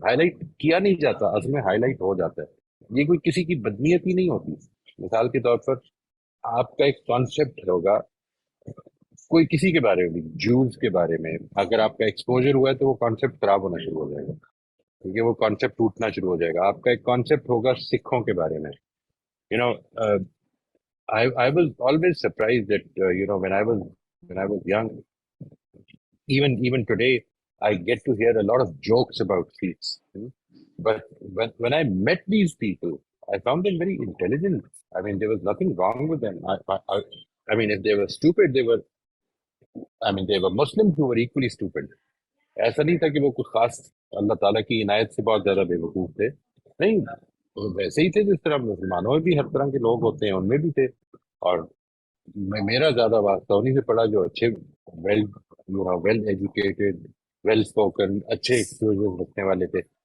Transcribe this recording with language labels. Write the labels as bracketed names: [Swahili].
[Urdu] High light کیا نہیں جاتا، اصل میں ہائی لائٹ ہو جاتا ہے. یہ کوئی کسی کی بدنیتی نہیں ہوتی. مثال کے طور پر آپ کا ایک کانسیپٹ ہوگا کوئی کسی کے بارے میں، جوز کے بارے میں، اگر آپ کا ایکسپوجر ہوا ہے تو وہ کانسیپٹ خراب ہونا شروع ہو جائے گا، کیونکہ وہ کانسیپٹ ٹوٹنا شروع ہو جائے گا. آپ کا ایک کانسیپٹ ہوگا سکھوں کے بارے میں. [English] You know I was always surprised that when I was young, even today, I get to hear a lot of jokes about Sikhs. But when I met these people, I found them very intelligent. I mean, there was nothing wrong with them. I mean, if they were stupid, they were Muslims who were equally stupid. [Urdu] ایسا نہیں تھا کہ وہ کچھ خاص اللہ تعالیٰ کی عنایت سے بہت زیادہ بے وقوف تھے. نہیں، وہ ویسے ہی تھے جس طرح مسلمانوں میں بھی ہر طرح کے لوگ ہوتے ہیں، ان میں بھی تھے. اور میرا زیادہ واسطہ انہیں سے پڑا جو اچھے، [English] well well educated, well spoken, [Urdu] اچھے ایکسپوجر رکھنے والے تھے.